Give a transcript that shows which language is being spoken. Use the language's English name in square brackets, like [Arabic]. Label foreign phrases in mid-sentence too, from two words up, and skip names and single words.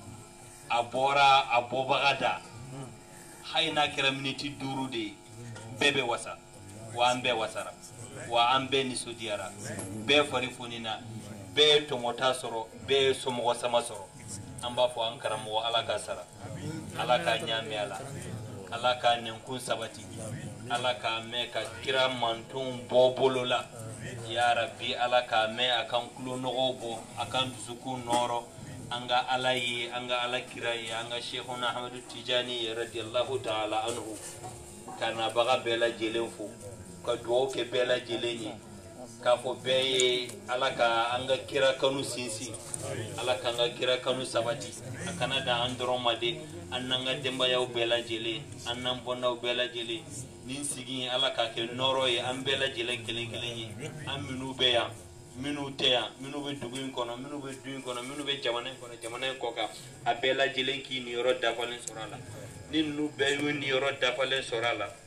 [Bambara] a bɔra a bɔbaga da hali n'a kɛra miniti 5 de ye bɛɛ bɛ wasa wa an bɛɛ wasara wa an bɛɛ nisɔndiyara bɛɛ fari fonina bɛɛ ye tɔmɔta sɔrɔ bɛɛ ye somɔgɔ sama sɔrɔ an b'a fɔ an karamɔgɔ ala ka sara ala ka ɲaamɛ a la ala ka nɛnkun sabati ala ka mɛn ka kira mantonw bɔ bolo la [Arabic] يا ربي [Bambara] ala ka mɛn a kan kulonɔgɔw bɔ a kan dusukun nɔrɔ an ka ala ye an ka ala kira ye an ka sheikhuna Ahmadu Tijani ye [Arabic] رضي الله تعالى عنه [Bambara] ka nabaga bɛɛ lajɛlen fo ka duwawu kɛ bɛɛ lajɛlen ye k'a fɔ bɛɛ ye ala ka an ka kira kanu sinsin ala ka an ka kira kanu sabati a kana dan an dɔrɔn ma de an n'an ka denbayaw bɛɛ lajɛlen an n'an bɔnnaw bɛɛ lajɛlen nin sigi ala k'a kɛ nɔrɔ ye an bɛɛ lajɛlen kelen kelen ye an minnu bɛ yan minnu tɛ yan minnu bɛ dugu in kɔnɔ minnu bɛ du in kɔnɔ minnu bɛ jamana in kɔnɔ jamana in kɔ kan a bɛɛ lajɛlen k'i niyɔrɔ dafalen sɔrɔ a la ni ninnu bɛɛ y'u niyɔrɔ dafalen sɔrɔ a la